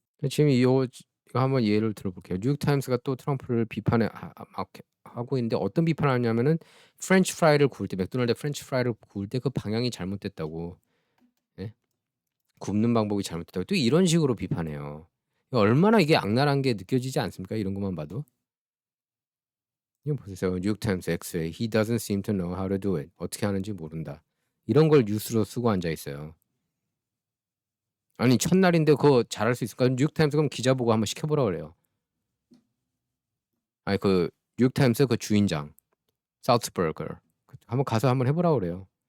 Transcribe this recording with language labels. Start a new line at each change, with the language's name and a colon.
Korean: 지금 이거 한번 예를 들어볼게요. 뉴욕타임스가 또 트럼프를 비판해 막 하고 있는데 어떤 비판을 하냐면은 프렌치 프라이를 구울 때 맥도날드 프렌치 프라이를 구울 때 그 방향이 잘못됐다고. 예? 굽는 방법이 잘못됐다고 또 이런 식으로 비판해요. 얼마나 이게 악랄한 게 느껴지지 않습니까? 이런 것만 봐도. 이거 보세요. 뉴욕타임스 X에
English: He doesn't seem to know how to do it.
Korean: 어떻게 하는지 모른다. 이런 걸 뉴스로 쓰고 앉아 있어요. 아니 첫날인데 그거 잘할 수 있을까? 뉴욕타임스 그럼 기자 보고 한번 시켜보라 그래요. 아니 그 뉴욕타임스 그 주인장 사우스버거 한번 가서 한번 해보라 그래요.